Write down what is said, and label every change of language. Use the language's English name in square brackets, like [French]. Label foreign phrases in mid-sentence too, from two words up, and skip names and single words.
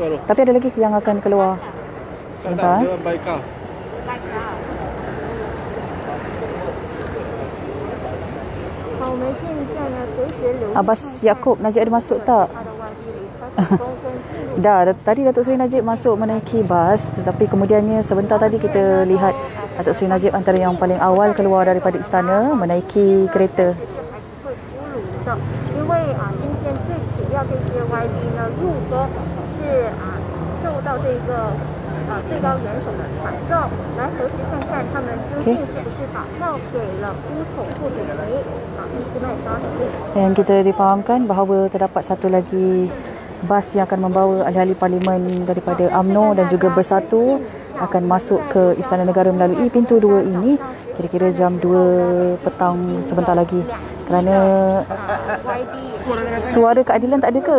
[Malay] Tapi ada lagi yang akan keluar sebentar. Abbas Yaakob Najib ada masuk tak? Dah, tadi Datuk Seri Najib masuk menaiki bas, tetapi kemudiannya sebentar tadi kita lihat Datuk Seri Najib antara yang paling awal keluar daripada istana menaiki kereta. [Chinese] 因为今天最主要这些 YB 呢入宫是受到这个最高元首的传召，来核实看看他们究竟是不是把票给了乌统副主席伊斯麦沙里。 [Malay] Dan kita difahamkan bahawa terdapat satu lagi bas yang akan membawa ahli-ahli parlimen daripada UMNO dan juga Bersatu akan masuk ke Istana Negara melalui pintu 2 ini kira-kira jam 2 petang sebentar lagi. Kerana Suara Keadilan tak ada ke?